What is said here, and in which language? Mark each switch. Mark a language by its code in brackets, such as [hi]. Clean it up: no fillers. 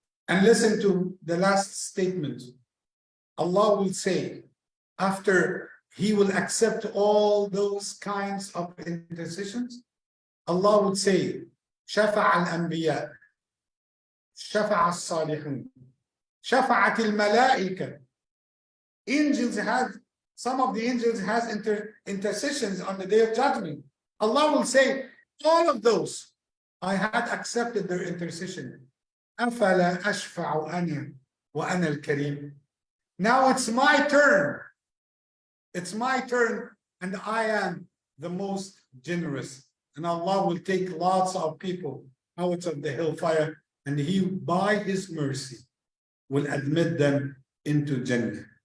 [en] And listen to the last statement. Allah will say, after he will accept all those kinds of intercessions, Allah would say, [ar] شفع الأنبياء شفع الصالحون شفعت الملائكة. [en] Angels have, some of the angels has intercessions on the day of judgment. Allah will say, all of those, I had accepted their intercession. [ar] أفلا أشفع أنا وأنا الكريم. [en] Now it's my turn. It's my turn and I am the most generous. And Allah will take lots of people out of the hellfire and he, by his mercy, will admit them into Jannah.